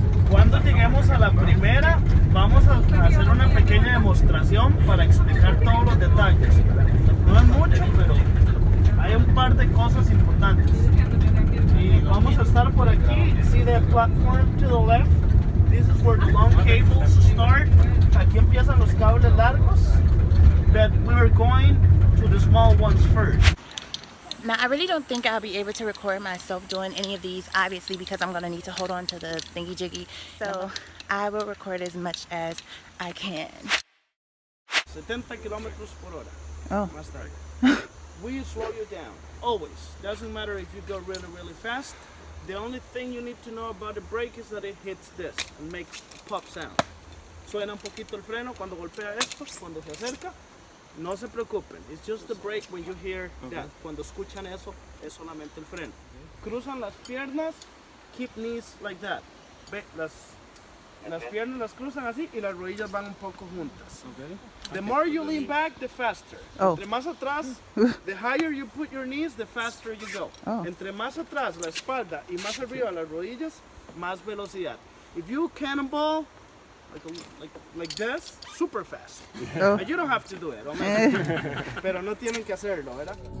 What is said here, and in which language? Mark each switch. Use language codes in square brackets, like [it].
[es] Cuando lleguemos a la primera, vamos a hacer una pequeña demostración para explicar todos los detalles. No es mucho, pero hay un par de cosas importantes. Y vamos a estar por aquí. [en] See that platform to the left? This is where the long cables start. [es] Aquí empiezan los cables largos. [en] But we are going to the small ones first. Now, I really don't think I'll be able to record myself doing any of these, obviously, because I'm going to need to hold on to the thingy-jiggy. So I will record as much as I can. [es] 70 kilometers por hora. Oh. Más tarde. [en] We slow you down, always. Doesn't matter if you go really, really fast. The only thing you need to know about the brake is that it hits this and makes pop sound. [es] Suena un poquito el freno cuando golpea esto, cuando se acerca. No se preocupen, [en] it's just the brake when you hear that. [es] Cuando escuchan eso, es solamente el freno. Cruzan las piernas, [en] keep knees like that. [es] Ve, las piernas las cruzan así y las rodillas van un poco juntas. [en] The more you lean back, the faster. Oh. [es] Entre más atrás, [en] the higher you put your knees, the faster you go. Oh. [es] Entre más atrás la espalda y más arriba las rodillas, más velocidad. [en] If you cannonball like this, super fast. Oh. And you don't have to do it, [es] pero no tienen que hacerlo, ¿verdad?